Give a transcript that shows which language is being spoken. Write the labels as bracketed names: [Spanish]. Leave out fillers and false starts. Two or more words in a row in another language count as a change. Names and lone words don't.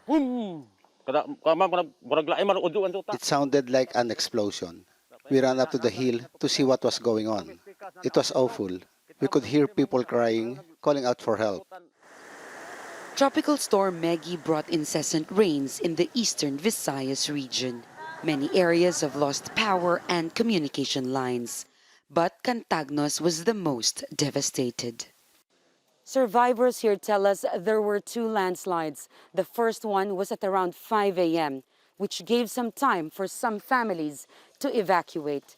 [English] It sounded like an explosion. We ran up to the hill to see what was going on. It was awful. We could hear people crying, calling out for help. Tropical storm Megi brought incessant rains in the eastern Visayas region. Many areas have lost power and communication lines, but Cantagnos was the most devastated. Survivors here tell us there were two landslides. The first one was at around 5 a.m., which gave some time for some families to evacuate.